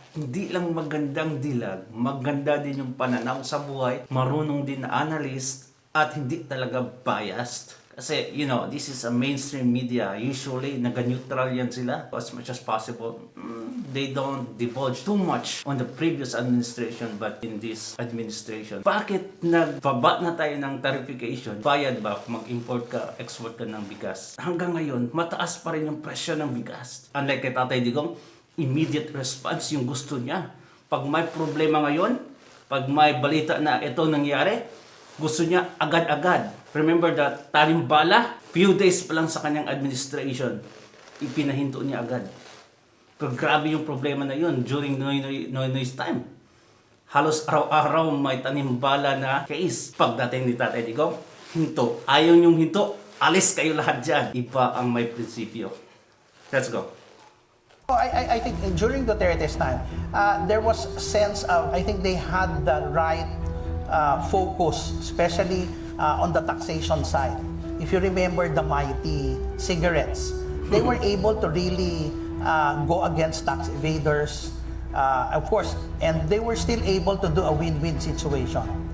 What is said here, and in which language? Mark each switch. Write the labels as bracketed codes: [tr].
[tl] Hindi lang magandang dilag, maganda din yung pananaw sa buhay, marunong din na analyst, at hindi talaga biased. [en] Kasi, you know, this is a mainstream media. Usually, [tl] naga-neutral yan sila [en] as much as possible. They don't divulge too much on the previous administration, but in this administration. [tl] Bakit nagbaba na tayo ng tariffication? Bayad ba kung mag-import ka, export ka ng bigas? Hanggang ngayon, mataas pa rin yung presyo ng bigas. Unlike kay Tatay Digong, [en] immediate response [tl] yung gusto niya. Pag may problema ngayon, pag may balita na ito nangyari, gusto niya agad-agad. [en] Remember that [tl] talimbala, few days pa lang sa kanyang administration, ipinahinto niya agad. Pero grabe yung problema na yun during Noynoy's time. Halos araw-araw may tanimbala na case. Pagdating ni Tatay Digong, hinto. Ayaw niyong hinto, alis kayo lahat dyan. Iba ang may prinsipyo. [en] Let's go. I think during Duterte's time, there was sense of, I think they had the right focus, especially on the taxation side. If you remember the mighty cigarettes, they were able to really go against tax evaders, of course, and they were still able to do a win-win situation.